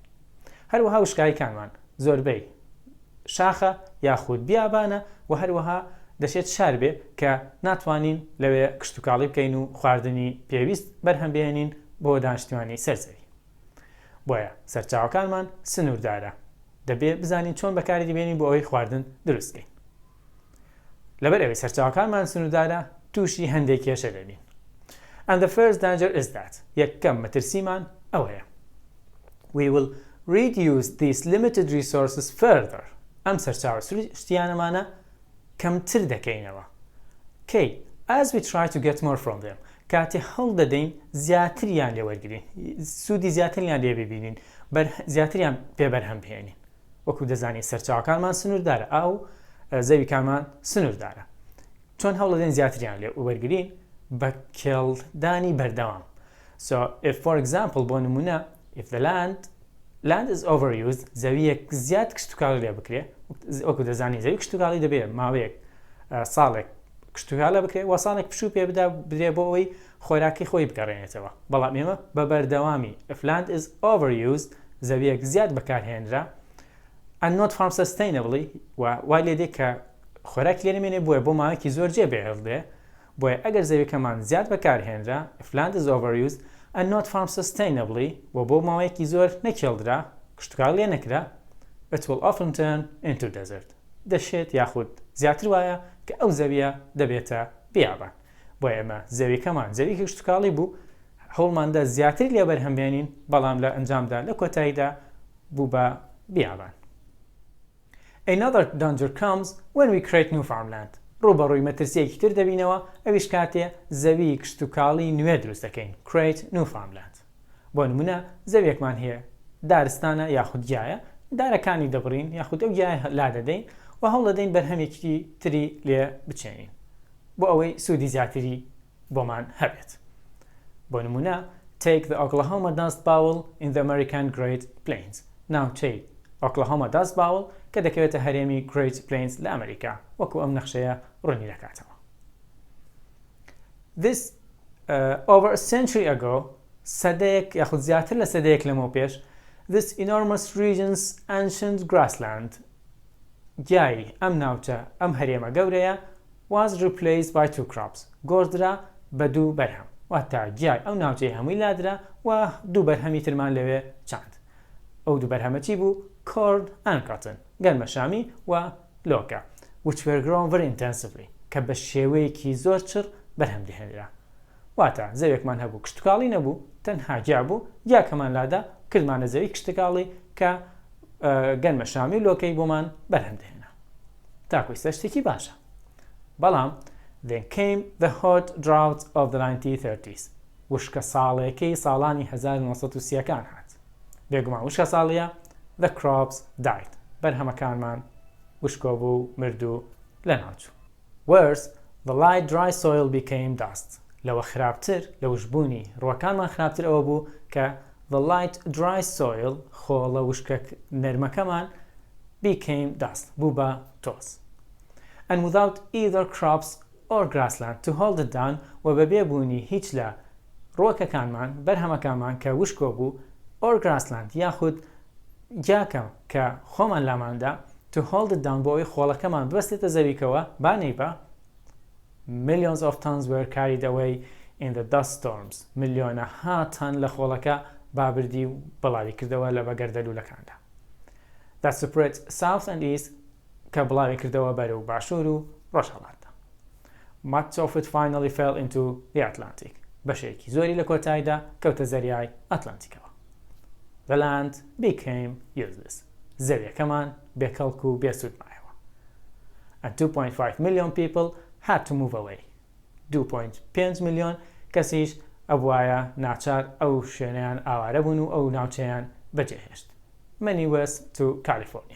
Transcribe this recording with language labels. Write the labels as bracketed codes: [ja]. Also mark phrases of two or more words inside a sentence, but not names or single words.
[ckb] هەروەها وشکاییەکانمان زۆربەی شاخە یاخود بیابانە و هەروەها دەشێت شار بێ کە ناتوانین لەوێ کشتتوکاڵی بکەین و خواردنی پێویست بەرهەمبێنین بۆ دانیشتوانی سەرزەوی. بۆیە سەرچاوەکانمان سنووردارە، دەبێت بزانین چۆن بەکاری دەبێنین بۆ ئەوەی خواردن دروستکەین. لەبەر ئەوەی سەرچاوەکانمان سنووردارە تووشی هەندێک کێشە دەبین. [en] And the first danger is that [ckb] یەکەم مەترسیمان ئەوەیە. [en] We will reduce these limited resources further. [ckb] ئەم سەرچاوە شتیانەمانە کەمتر دەکەینەوە. [en] کەی as we try to get more from them. [ckb] کاتێ هەڵ دەدەین زیاتریان لێ وەرگرین، سوودی زیاتریان لێ ببینین، زیاتریان پێ بەرهەم بهێنین. وەکو دەزانین سەرچاوەکانمان سنووردارە، ئاو زەویکانمان سنووردارە. چۆن هەڵ دەدەین زیاتریان لێ وەرگرین بە کێڵدانی بەردەوام. [en] So if for example [ckb] بۆ نمونە [en] if the land is overused [ckb] زەویەک زیاد کشتتوکاڵی لێ بکرێ، وەکو دەزانی زەوی کشتتوکاڵی دەبێت ماوەیەک ساڵێک کشتتوکالە بکرێت و ساڵێک پشوو پێ بدرێ بۆ ئەوەی خۆراکی خۆی بگەڕێنێتەوە. بەڵام ئێمە بە بەردەوامی [en] if land is overused [ckb] زەویەک زیاد بەکارهێنرا [en] and not farmed sustainably [ckb] وای لێ دێ کە خۆراکی لێ نەمێنێ بۆیە بۆ ماوەیەکی زۆر جێبێهێڵدێ. بۆیە ئەگەر زەویەکەمان زیاد بەکارهێنرا [en] if land is overused and not farmed sustainably [ckb] و بۆ ماوەیەکی زۆر نەکێڵدرا کشتتوکاڵ لێ نەکرا [en] it will often turn into desert. [ckb] دەشێت یاخود زیاتر وایە کە ئەو زەویە دەبێتە بیابان. بۆ ئێمە زەویەکەمان زەویەکی کشتتوکاڵی بوو، هەوڵماندا زیاتر لێ بەرهەمبێنین، بەڵام لە ئەنجامدا لە کۆتاییدا بوو بە بیابان. [en] Another danger comes when we create new farmland. [ckb] ڕوبەڕووی مەترسیەکی تر دەبینەوە، ئەویش کاتێ زەوی کشتتوکاڵی نوێ دروست دەکەین [en] create new farmland. [ckb] بۆ نمونە زەویەکمان هەیە دارستانە یاخود گیایە، دارەکانی دەبڕین یاخود ئەو گیای لا دەدەین و هەوڵ دەدەین بەرهەمێکی تری لێ بچێنین بۆ ئەوەی سوودی زیاتری بۆمان هەبێت. بۆ نمونە [en] take the Oklahoma dust bowl in the American Great Plains. [ckb] ناوچەی Oklahoma dust bowl کە دەکەوێتە هەرێمی Great Plains لە ئەمریکا، وەکو ئەم نەخشەیە ڕوونی دەکاتەوە. [en] This over a century ago [ckb] سەدەیەک یاخود زیاتر لە سەدەیەک لەمەوە پێش [en] this enormous region's ancient grassland [ckb] گیای ئەم ناوچە ئەم هەرێمە گەورەیە [en] was replaced by two crops. [ckb] گۆڕدرا بە دوو بەرهەم، واتە گیای ئەو ناوچەی هەمووی لادرا و دوو بەرهەمی ترمان لەوێ چاند. ئەو دوو بەرهەمە چی بوو؟ [en] corn and cotton [ckb] گەنمە شامی و لۆکە [en] which were grown very intensively [ckb] کە بە شێوەیەکی زۆر چڕ بەرهەم دەهێنرا. واتە زەوێکمان هەبوو کشتتوکاڵی نەبوو، تەنها گیا بوو، گیاکەمان لادا کردمانە زەوی کشتتوکاڵی کە گەنمە شامی و لۆکەی بۆمان بەرهەم دەهێنا. تاکویستە شتێکی باشە. بەڵام [en] then came the hot drought of the 1930s. [ckb] وشکە ساڵێکەی ساڵانی 1930کان هات. بێگومان وشکە ساڵیە [en] The crops died. [ckb] بەرهەمەکانمان وشکۆ بوو مرد و لەناوچوو. [en] Worse, the light dry soil became dust. [ckb] لەوە خراپتر لە وشبوونی ڕووەکانمان خراپتر ئەوە بوو کە [en] the light dry soil [ckb] خۆڵە وشکە نەرمەکەمان [en] became dust [ckb] بوو بە تۆز. [en] And without either crops or grassland to hold it down [ckb] و بەبێ بوونی هیچ لە ڕووەکەکانمان بەرهەمەکانمان کە وشکۆ بوو [en] or grassland [ckb] یاخود یاکەم کە خۆمان لاماندا [en] to hold it down [ckb] بۆ ئەوەی خۆڵەکەمان ببەستێتە زەویکەوە بانەی بە [en] millions of tons were carried away in the dust storms. [ckb] ملیۆنەها تەن لە خۆڵەکە بابردی و بڵاوی کردەوە لە بەگەردەلوولەکاندا. [en] That spread south and east [ckb] کە بڵاوی کردەوە بەرەو باشوور و ڕۆژهەڵاتدا. [en] Much of it finally fell into the Atlantic. [ckb] بەشێکی زۆری لە کۆتاییدا کەوتە زەریای ئەتلانتیکەوە. [en] The land became useless. [ckb] زەویەکەمان بێکەڵک و بێسوود مایەوە. [en] And 2.5 million people had to move away. [ckb] 2.5 ملیۆن کەسیش ئەبوایە ناچار ئەو شوێنیان ئاوارە بوون و ئەو ناوچەیان بەجێهێشت. [en] Many west to California.